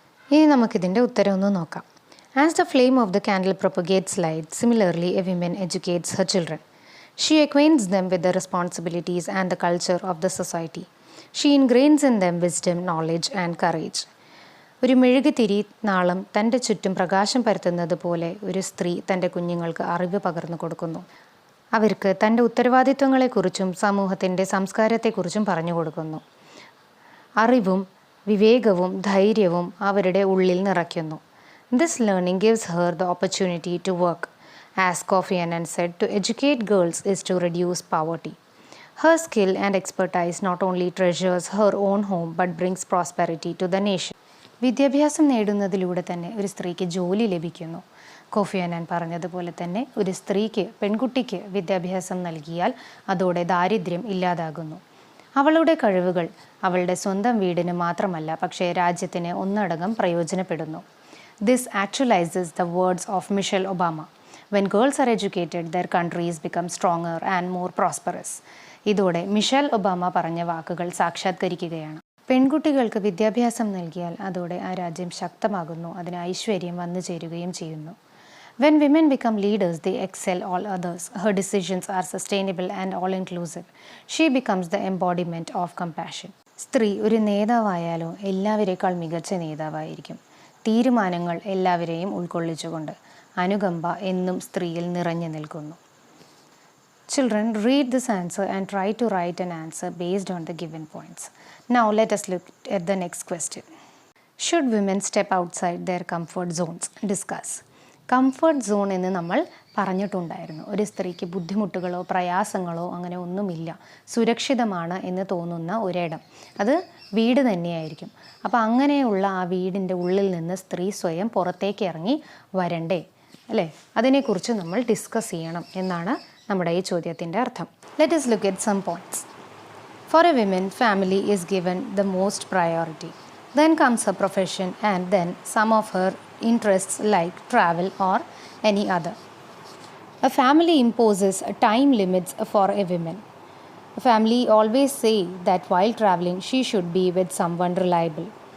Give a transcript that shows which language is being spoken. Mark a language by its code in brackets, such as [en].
[ml] ഇനി നമുക്കിതിൻ്റെ ഉത്തരം ഒന്ന് നോക്കാം. [en] As the flame of the candle propagates light, similarly a woman educates her children. She acquaints them with the responsibilities and the culture of the society. She ingrains in them wisdom, knowledge, and courage. [ml] ഒരു മെഴുകുതിരി നാളം തൻ്റെ ചുറ്റും പ്രകാശം പരത്തുന്നത് പോലെ ഒരു സ്ത്രീ തൻ്റെ കുഞ്ഞുങ്ങൾക്ക് അറിവ് പകർന്നു കൊടുക്കുന്നു. അവർക്ക് തൻ്റെ ഉത്തരവാദിത്വങ്ങളെക്കുറിച്ചും സമൂഹത്തിൻ്റെ സംസ്കാരത്തെക്കുറിച്ചും പറഞ്ഞു കൊടുക്കുന്നു. അറിവും വിവേകവും ധൈര്യവും അവരുടെ ഉള്ളിൽ നിറയ്ക്കുന്നു. [en] This learning gives her the opportunity to work. As Kofi Annan said, to educate girls is to reduce poverty. Her skill and expertise not only treasures her own home but brings prosperity to the nation. [ml] വിദ്യാഭ്യാസം നേടുന്നതിലൂടെ തന്നെ ഒരു സ്ത്രീക്ക് ജോലി ലഭിക്കുന്നു. Coffee അന്നാൻ പറഞ്ഞതുപോലെ തന്നെ ഒരു സ്ത്രീക്ക്, പെൺകുട്ടിക്ക് വിദ്യാഭ്യാസം നൽകിയാൽ അതോടെ ദാരിദ്ര്യം ഇല്ലാതാകുന്നു. അവളുടെ കഴിവുകൾ അവളുടെ സ്വന്തം വീടിന് മാത്രമല്ല, പക്ഷേ രാജ്യത്തിന് ഒന്നടങ്കം പ്രയോജനപ്പെടുന്നു. [en] This actualises the words of Michelle Obama. When girls are educated, their countries become stronger and more prosperous. [ml] ഇതോടെ മിഷേൽ ഒബാമ പറഞ്ഞ വാക്കുകൾ സാക്ഷാത്കരിക്കുകയാണ്. പെൺകുട്ടികൾക്ക് വിദ്യാഭ്യാസം നൽകിയാൽ അതോടെ ആ രാജ്യം ശക്തമാകുന്നു, അതിന് ഐശ്വര്യം വന്നു ചേരുകയും ചെയ്യുന്നു. [en] When women become leaders, they excel all others. Her decisions are sustainable and all-inclusive. She becomes the embodiment of compassion. [ml] സ്ത്രീ ഒരു നേതാവായാലോ എല്ലാവരേക്കാൾ മികച്ച നേതാവായിരിക്കും. തീരുമാനങ്ങൾ എല്ലാവരെയും ഉൾക്കൊള്ളിച്ചുകൊണ്ട്. അനുകമ്പ എന്നും സ്ത്രീയിൽ നിറഞ്ഞു നിൽക്കുന്നു. [en] Children, read this answer and try to write an answer based on the given points. Now let us look at the next question. Should women step outside their comfort zones? Discuss. [ml] Comfort zone എന്ന് നമ്മൾ പറഞ്ഞിട്ടുണ്ടായിരുന്നു. ഒരു സ്ത്രീക്ക് ബുദ്ധിമുട്ടുകളോ പ്രയാസങ്ങളോ അങ്ങനെ ഒന്നുമില്ല, സുരക്ഷിതമാണ് എന്ന് തോന്നുന്ന ഒരിടം, അത് വീട് തന്നെയായിരിക്കും. അപ്പോൾ അങ്ങനെയുള്ള ആ വീടിൻ്റെ ഉള്ളിൽ നിന്ന് സ്ത്രീ സ്വയം പുറത്തേക്ക് ഇറങ്ങി വരണ്ടേ, അല്ലേ? അതിനെക്കുറിച്ച് നമ്മൾ ഡിസ്കസ് ചെയ്യണം എന്നാണ് നമ്മുടെ ഈ ചോദ്യത്തിൻ്റെ അർത്ഥം. [en] Let us look at some points. For a woman, family is given the most priority. Then comes her profession and then some of her interests like travel or any other. A family imposes time limits for a woman. A family always say that while traveling she should be with someone reliable.